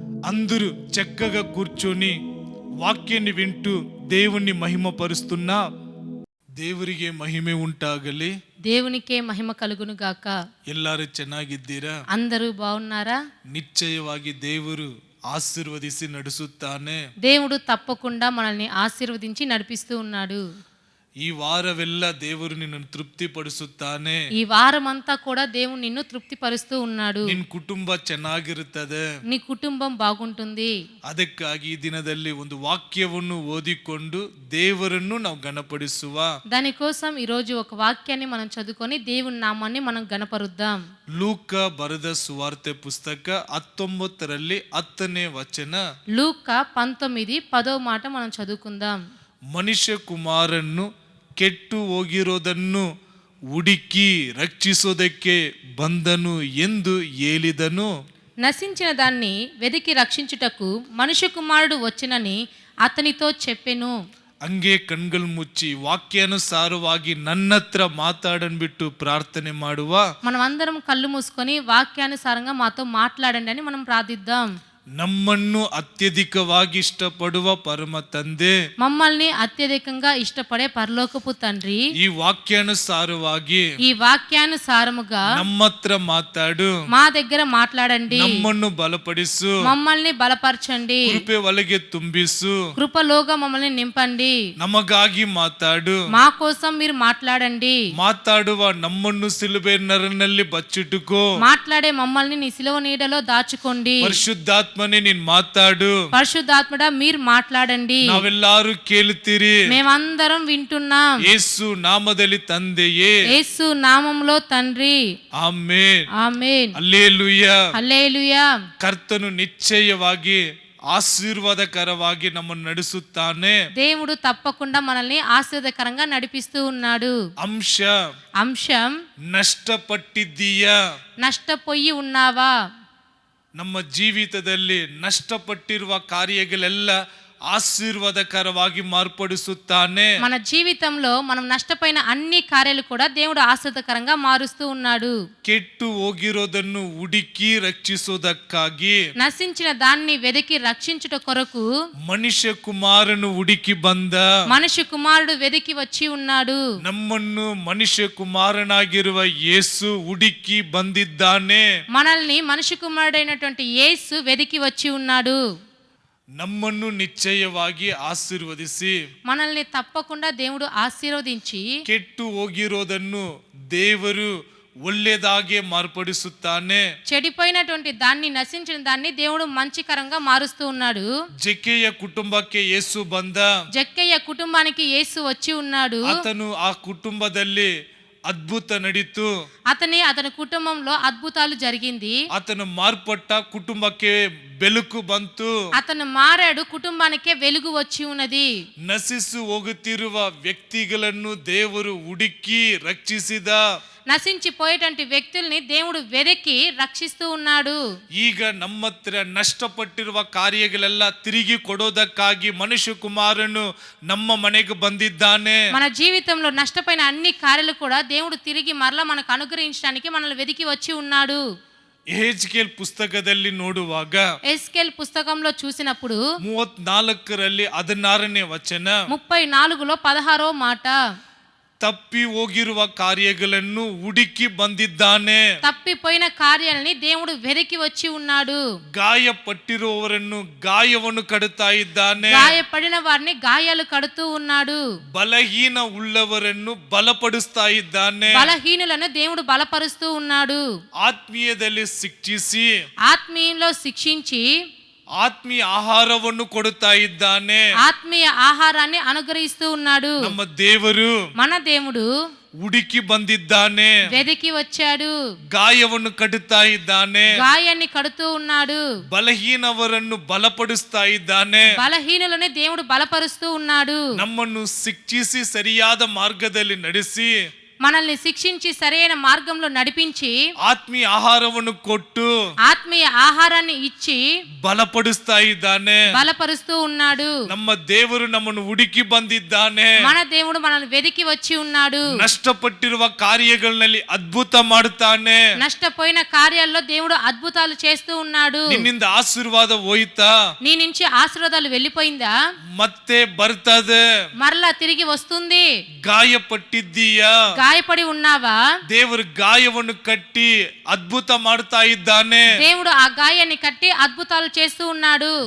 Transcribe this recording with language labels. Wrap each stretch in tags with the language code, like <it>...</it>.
<te>అందరూ చక్కగా కూర్చొని వాక్యాన్ని వింటూ దేవుణ్ణి మహిమపరుస్తున్నా</te> <kn>ದೇವರಿಗೆ ಮಹಿಮೆ ಉಂಟಾಗಲಿ.</kn> <te>దేవునికే మహిమ కలుగును గాక.</te> <kn>ಎಲ್ಲರೂ ಚೆನ್ನಾಗಿದ್ದೀರಾ?</kn> <te>అందరూ బాగున్నారా?</te> <kn>నిశ్చయವಾಗಿ ದೇವರು ఆశీర్వదిసి నడుಸುತ್ತಾನೆ.</kn> <te>దేవుడు తప్పకుండా మనల్ని ఆశీర్వదించి నడిపిస్తూ ఉన్నాడు.</te> <kn>ఈ వారವೆಲ್ಲ ದೇವರು ನಿನ್ನನ್ನು ತೃಪ್ತಿಪಡಿಸುತ್ತಾನೆ.</kn> <te>ఈ వారమంతా కూడా దేవుడు నిన్ను తృప్తిపరుస్తూ ఉన్నాడు.</te> <kn>ನಿನ್ನ ಕುಟುಂಬ ಚೆನ್ನಾಗಿರುತ್ತದೆ,</kn> <te>నీ కుటుంబం బాగుంటుంది.</te> <kn>ಅದಕ್ಕಾಗಿ ಈ ದಿನದಲ್ಲಿ ಒಂದು ವಾಕ್ಯವನ್ನು ಓದಿಕೊಂಡು ದೇವರನ್ನು ನಾವು ಗಣಪಡಿಸುವ.</kn> <te>దానికోసం ఈ రోజు ఒక వాక్యాన్ని మనం చదువుకొని దేవుని నామాన్ని మనం గణపరుద్దాం.</te> <kn>ಲೂಕ ಬರೆದ ಸುವಾರ್ತೆ ಪುಸ್ತಕ 19ರಲ್ಲಿ 10ನೇ ವಚನ.</kn> <te>లూకా 19:10వ మాట మనం చదువుకుందాం.</te> <kn>ಮನುಷ್ಯ ಕುಮಾರನ್ನು ಕೆಟ್ಟು ಹೋಗಿರೋದನ್ನು ಹುಡುಕಿ ರಕ್ಷಿಸೋದಕ್ಕೆ ಬಂದನು ಎಂದು ಹೇಳಿದನು.</kn> <te>నశించిన దాన్ని వెదికి రక్షించుటకు మనుష్య కుమారుడు వచ్చినని అతనితో చెప్పెను.</te> <kn>ಹಂಗೆ ಕಣ್ಗಳು ಮುಚ್ಚಿ ವಾಕ್ಯಾನುಸಾರವಾಗಿ ನನ್ನ ಹತ್ರ ಮಾತಾಡನ್ಬಿಟ್ಟು ಪ್ರಾರ್ಥನೆ ಮಾಡುವ.</kn> <te>మనం అందరం కళ్ళు మూసుకొని వాక్యానుసారంగా మాతో మాట్లాడండి అని మనం ప్రార్థిద్దాం.</te> <kn>ನಮ್ಮನ್ನು ಅತ್ಯಧಿಕವಾಗಿ ಇಷ್ಟಪಡುವ ಪರಮ ತಂದೆ,</kn> <te>మమ్మల్ని అత్యధికంగా ఇష్టపడే పరలోకపు తండ్రి,</te> <kn>ಈ ವಾಕ್ಯಾನುಸಾರವಾಗಿ</kn> <te>ఈ వాక్యానుసారముగా</te> <kn>ನಮ್ಮ ಹತ್ರ ಮಾತಾಡು,</kn> <te>మా దగ్గర మాట్లాడండి,</te> <kn>ನಮ್ಮನ್ನು ಬಲಪಡಿಸು,</kn> <te>మమ్మల్ని బలపరచండి,</te> <kn>ಕೃಪೆ ಒಳಗೆ ತುಂಬಿಸು,</kn> <te>కృపలోగా మమ్మల్ని నింపండి,</te> <kn>ನಮಗಾಗಿ ಮಾತಾಡು,</kn> <te>మా కోసం మీరు మాట్లాడండి,</te> <kn>ಮಾತಾಡುವ ನಮ್ಮನ್ನು ಸಿಲುಬೆ ನರನಲ್ಲಿ ಬಚ್ಚಿಟ್ಟುಕೋ,</kn> <te>మాట్లాడే మమ్మల్ని నీ సిలువ నీడలో దాచుకోండి,</te> <kn>ಪರಿಶುದ್ಧಾತ್ಮನೇ ನೀನ್ ಮಾತಾಡು,</kn> <te>పరిశుద్ధాత్మడా మీరు మాట్లాడండి,</te> <kn>ನಾವೆಲ್ಲಾರು ಕೇಳುತ್ತೀರಿ,</kn> <te>మేమందరం వింటున్నాం.</te> <kn>ಯೇಸು ನಾಮದಲ್ಲಿ ತಂದೆಯೇ,</kn> <te>యేసు నామములో తండ్రి.</te> <kn>ಆಮೆನ್,</kn> <te>ఆమేన్,</te> <kn>ಹಲ್ಲೆಲೂಯಾ.</kn> <te>హల్లెలూయా.</te> <kn>ಕರ್ತನು ನಿಶ್ಚಯವಾಗಿ ఆశీర్వాదకరವಾಗಿ నమ్మను నడుಸುತ್ತಾನೆ.</kn> <te>దేవుడు తప్పకుండా మనల్ని ఆశీర్వాదకరంగా నడిపిస్తూ ఉన్నాడు. అంశం</te> <kn>నష్టపట్టిದ್ದೀయా?</kn> <te>నష్టపోయి ఉన్నావా?</te> <kn>ನಮ್ಮ ಜೀವಿತದಲ್ಲಿ ನಷ್ಟಪಟ್ಟಿರುವ ಕಾರ್ಯಗಳೆಲ್ಲ ఆశీర్వాదకరವಾಗಿ మార్పడుಸುತ್ತಾನೆ.</kn> <te>మన జీవితంలో మనం నష్టపోయిన అన్ని కార్యాలు కూడా దేవుడు ఆశీర్వాదకరంగా మారుస్తూ ఉన్నాడు.</te> <kn>ಕೆಟ್ಟು ಹೋಗಿರೋದನ್ನು ಹುಡುಕಿ ರಕ್ಷಿಸೋದಕ್ಕಾಗಿ</kn> <te>నశించిన దాన్ని వెదికి రక్షించుట కొరకు</te> <kn>ಮನುಷ್ಯ ಕುಮಾರನು ಹುಡುಕಿ ಬಂದ.</kn> <te>మనిషి కుమారుడు వెదికి వచ్చి ఉన్నాడు.</te> <kn>ನಮ್ಮನ್ನು ಮನುಷ್ಯ ಕುಮಾರನಾಗಿರುವ ಯೇಸು ಹುಡುಕಿ ಬಂದಿದ್ದಾನೆ.</kn> <te>మనల్ని మనిషి కుమారుడైనటువంటి యేసు వెదికి వచ్చి ఉన్నాడు.</te> <kn>ನಮ್ಮನ್ನು ನಿಶ್ಚಯವಾಗಿ ಆಶೀರ್ವದಿಸಿ</kn> <te>మనల్ని తప్పకుండా దేవుడు ఆశీర్వదించి</te> <kn>ಕೆಟ್ಟು ಹೋಗಿರೋದನ್ನು ದೇವರು ಒಳ್ಳೆಯದಾಗಿ ಮಾರ್ಪಡಿಸುತ್ತಾನೆ.</kn> <te>చెడిపోయినటువంటి దాన్ని నశించిన దాన్ని దేవుడు మంచికరంగా మారుస్తూ ఉన్నాడు.</te> <kn>ಜಕ್ಕೆಯ ಕುಟುಂಬಕ್ಕೆ ಯೇಸು ಬಂದ.</kn> <te>జక్కయ్య కుటుంబానికి యేసు వచ్చి ఉన్నాడు.</te> <kn>ಆತನು ಆ ಕುಟುಂಬದಲ್ಲಿ ಅದ್ಭುತ ನಡೀತು.</kn> <te>అతని కుటుంబంలో అద్భుతాలు జరిగింది.</te> <kn>ಆತನು ಮಾರ್ಪಟ್ಟ ಕುಟುಂಬಕ್ಕೆ ಬೆಳಕು ಬಂತು.</kn> <te>అతను మారాడు, కుటుంబానికే వెలుగు వచ్చి ఉన్నది.</te> <kn>ನಶಿಸು ಹೋಗುತ್ತಿರುವ ವ್ಯಕ್ತಿಗಳನ್ನು ದೇವರು ಹುಡುಕಿ ರಕ್ಷಿಸಿದ.</kn> <te>నశించిపోయేటువంటి వ్యక్తుల్ని దేవుడు వెదకి రక్షిస్తూ ఉన్నాడు.</te> <kn>ಈಗ ನಮ್ಮ ಹತ್ರ ನಷ್ಟಪಟ್ಟಿರುವ ಕಾರ್ಯಗಳೆಲ್ಲ ತಿರುಗಿ ಕೊಡೋದಕ್ಕಾಗಿ ಮನುಷ್ಯ ಕುಮಾರನು ನಮ್ಮ ಮನೆಗೆ ಬಂದಿದ್ದಾನೆ.</kn> <te>మన జీవితంలో నష్టపోయిన అన్ని కార్యాలు కూడా దేవుడు తిరిగి మరలా మనకు అనుగ్రహించడానికి మనల్ని వెదికి వచ్చి ఉన్నాడు.</te> <kn>ಯೆಹೆಜ್ಕೇಲ್ ಪುಸ್ತಕದಲ್ಲಿ ನೋಡುವಾಗ</kn> <te>ఎస్కేల్ పుస్తకంలో చూసినప్పుడు</te> <kn>34ರಲ್ಲಿ 16ನೇ ವಚನ</kn> <te>34లో 16వ మాట,</te> <kn>ತಪ್ಪಿ ಹೋಗಿರುವ ಕಾರ್ಯಗಳನ್ನು ಹುಡುಕಿ ಬಂದಿದ್ದಾನೆ.</kn> <te>తప్పిపోయిన కార్యాలని దేవుడు వెదకి వచ్చి ఉన్నాడు.</te> <kn>ಗಾಯಪಟ್ಟಿರುವವರನ್ನು ಗಾಯವನ್ನು ಕಡುತ್ತಾ ಇದ್ದಾನೆ.</kn> <te>గాయపడిన వారిని గాయాలు కడుతూ ఉన్నాడు.</te> <kn>ಬಲಹೀನ ಉಳ್ಳವರನ್ನು ಬಲಪಡಿಸ್ತಾ ಇದ್ದಾನೆ.</kn> <te>బలహీనులను దేవుడు బలపరుస్తూ ఉన్నాడు.</te> <kn>ಆತ್ಮೀಯದಲ್ಲಿ ಶಿಕ್ಷಿಸಿ</kn> <te>ఆత్మీయంలో శిక్షించి</te> <kn>ಆತ್ಮೀಯ ಆಹಾರವನ್ನು ಕೊಡುತ್ತಾ ಇದ್ದಾನೆ.</kn> <te>ఆత్మీయ ఆహారాన్ని అనుగ్రహిస్తూ ఉన్నాడు.</te> <kn>ನಮ್ಮ ದೇವರು</kn> <te>మన దేవుడు</te> <kn>ಹುಡುಕಿ ಬಂದಿದ್ದಾನೆ.</kn> <te>వెదకి వచ్చాడు.</te> <kn>ಗಾಯವನ್ನು ಕಡುತ್ತಾ ಇದ್ದಾನೆ.</kn> <te>గాయాన్ని కడుతూ ఉన్నాడు.</te> <kn>ಬಲಹೀನವರನ್ನು ಬಲಪಡಿಸ್ತಾ ಇದ್ದಾನೆ.</kn> <te>బలహీనులని దేవుడు బలపరుస్తూ ఉన్నాడు.</te> <kn>ನಮ್ಮನ್ನು ಶಿಕ್ಷಿಸಿ ಸರಿಯಾದ ಮಾರ್ಗದಲ್ಲಿ ನಡೆಸಿ</kn> <te>మనల్ని శిక్షించి సరైన మార్గంలో నడిపించి</te> <kn>ಆತ್ಮೀಯ ಆಹಾರವನ್ನು ಕೊಟ್ಟು</kn> <te>ఆత్మీయ ఆహారాన్ని ఇచ్చి</te> <kn>ಬಲಪಡಿಸ್ತಾ ಇದ್ದಾನೆ.</kn> <te>బలపరుస్తూ ఉన్నాడు.</te> <kn>ನಮ್ಮ ದೇವರು ನಮ್ಮನ್ನು ಹುಡುಕಿ ಬಂದಿದ್ದಾನೆ.</kn> <te>మన దేవుడు మనల్ని వెదికి వచ్చి ఉన్నాడు.</te> <kn>ನಷ್ಟಪಟ್ಟಿರುವ ಕಾರ್ಯಗಳಲ್ಲಿ ಅದ್ಭುತ ಮಾಡುತ್ತಾನೆ.</kn> <te>నష్టపోయిన కార్యాల్లో దేవుడు అద్భుతాలు చేస్తూ ఉన్నాడు.</te> <kn>ನಿನ್ನಿಂದ ಆಶೀರ್ವಾದ ಹೋಯ್ತಾ?</kn> <te>నీ నుంచి ఆశీర్వాదాలు వెళ్ళిపోయిందా?</te> <kn>ಮತ್ತೆ ಬರ್ತದೆ.</kn> <te>మరలా తిరిగి వస్తుంది.</te> <kn>ಗಾಯಪಟ್ಟಿದ್ದೀಯಾ?</kn> <te>గాయపడి ఉన్నావా?</te> <kn>ದೇವರು ಗಾಯವನ್ನು ಕಟ್ಟಿ ಅದ್ಭುತ ಮಾಡ್ತಾ ಇದ್ದಾನೆ.</kn> <te>దేవుడు ఆ గాయాన్ని కట్టి అద్భుతాలు చేస్తూ ఉన్నాడు.</te>